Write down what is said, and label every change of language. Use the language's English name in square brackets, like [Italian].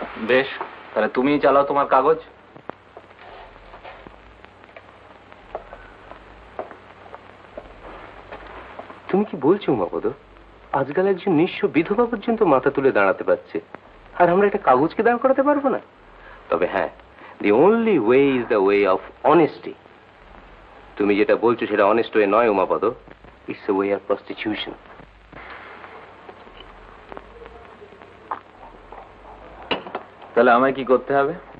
[Bangla] বেশ, তাহলে তুমি চালাও তোমার কাগজ। তুমি কি বলছো উমাপদ? আজকাল একজন নিঃস্ব বিধবা পর্যন্ত মাথা তুলে দাঁড়াতে পারছে, আর আমরা একটা কাগজকে দাঁড় করাতে পারবো না? তবে হ্যাঁ, [English] the only way is the way of honesty. [Bangla] তুমি যেটা বলছো সেটা অনেস্ট ওয়ে নয় Umapada, [English] It's a way of prostitution. [Bangla] তাহলে আমায় কি করতে হবে?